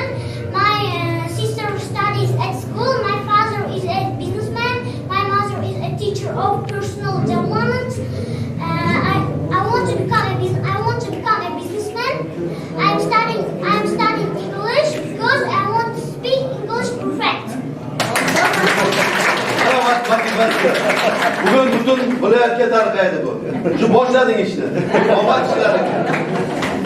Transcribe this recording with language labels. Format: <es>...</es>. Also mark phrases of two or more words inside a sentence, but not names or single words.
<en>My sister studies at school. My father is a businessman. My mother is a teacher of personal development. I want to become a businessman. I'm studying English because I want to speak English perfect.</en> <uz>Bugun butun viloyatga tarqaydi bu. Shu boshlading ishni. Omad ishlaring.</uz>